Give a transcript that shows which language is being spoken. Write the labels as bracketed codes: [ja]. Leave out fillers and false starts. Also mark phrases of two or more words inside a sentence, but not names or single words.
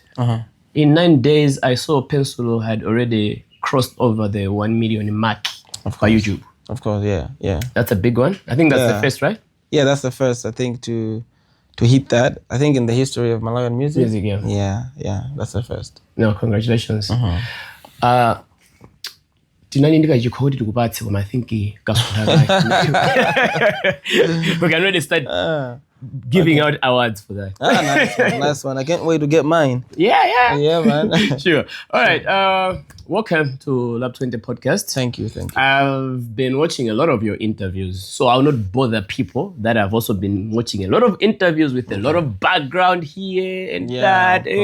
[en] In 9 days, I saw Pensulo had already crossed over the 1 million mark by YouTube. Of course, yeah. That's a big one. I think that's the first, right? Yeah, that's the first, I think, to hit that. I think in the history of Malawian music. Yeah, that's the first. No, congratulations. [ny] Tinani ndikachikodi tikupatse koma [en] I think we can already start giving out awards for that. Nice one. I can't wait to get mine. Yeah, man. Sure. All right. Welcome to Lab 20 Podcast. Thank you. I've been watching a lot of your interviews, so I'll not bother people that have also been watching a lot of interviews with a lot of background here and that.